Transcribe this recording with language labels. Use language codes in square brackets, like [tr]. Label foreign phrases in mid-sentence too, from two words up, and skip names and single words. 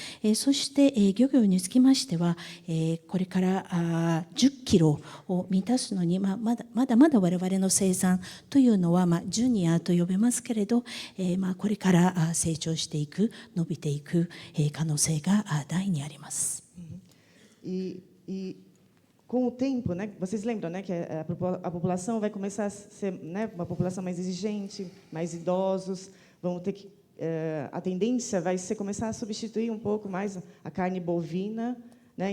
[ja] そして漁業につきましてはこれから10キロを満たすのにまだ我々の生産というのはジュニアと呼べますけれど、これから成長していく、伸びていく可能性が大にあります。 [pt] Com o tempo, né, vocês lembram, né, que a população vai começar a ser, né, uma população mais exigente, mais idosos, vão ter que a tendência vai ser começar a substituir um pouco mais a carne bovina, né?